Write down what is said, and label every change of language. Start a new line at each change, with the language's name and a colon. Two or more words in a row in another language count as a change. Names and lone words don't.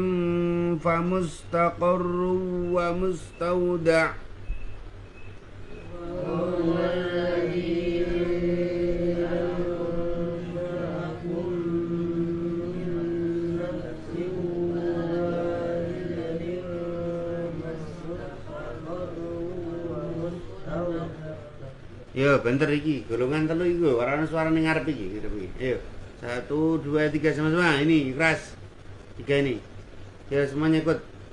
Arabic: فمستقر ومستودع وهو الذي أنشأكم من نفس واحدة فمستقر ومستودع.
Javanese: Yo, bentar iki, golongan telu iki warna suara ning ngarep iki, gitu iki.
Indonesian: Ayo. 1 2 3 sama-sama. Ini keras. 3 ini. Ya, semuanya ikut.